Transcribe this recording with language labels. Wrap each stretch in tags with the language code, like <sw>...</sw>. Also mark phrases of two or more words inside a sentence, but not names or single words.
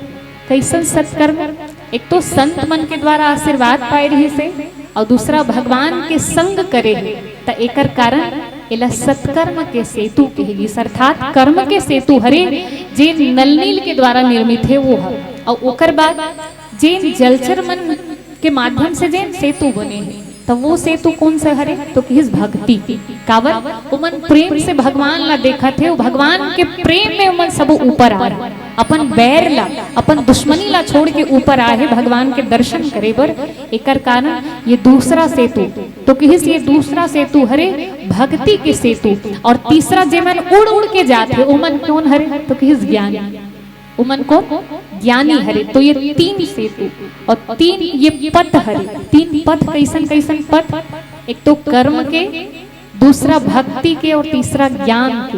<hne>कैसन सत्कर्म, एक तो संत मन के द्वारा आशीर्वाद पाए रही से, और दूसरा भगवान के संग करे तो एकर कारण एला सत्कर्म के सेतु कहेगी, अर्थात कर्म के सेतु हरे जे नलनील के द्वारा निर्मित है वो है। और ओकर बाद जिन जलचर मन के माध्यम से जिन सेतु बने हैं तो वो सेतु कौन सा हरे, तो किस भक्ति कावर उमन प्रेम से भगवान ला देखा थे, भगवान के प्रेम में उमन सब ऊपर आ रहा, अपन बैर ला अपन दुश्मनी ला छोड़ के ऊपर आए भगवान के दर्शन करे बर। एकर कारण ये दूसरा सेतु, तो किस ये दूसरा सेतु हरे भक्ति के सेतु। और तीसरा जेमन उड़ के जाते उमन कौन हरे, तो किस ज्ञानी, उमन को ज्ञानी हरे। तो ये तीन सेतु और तीन ये पथ हरे, तीन पथ कैसन पथ, एक तो कर्म के, दूसरा भक्ति के और तीसरा ज्ञान के।</hne>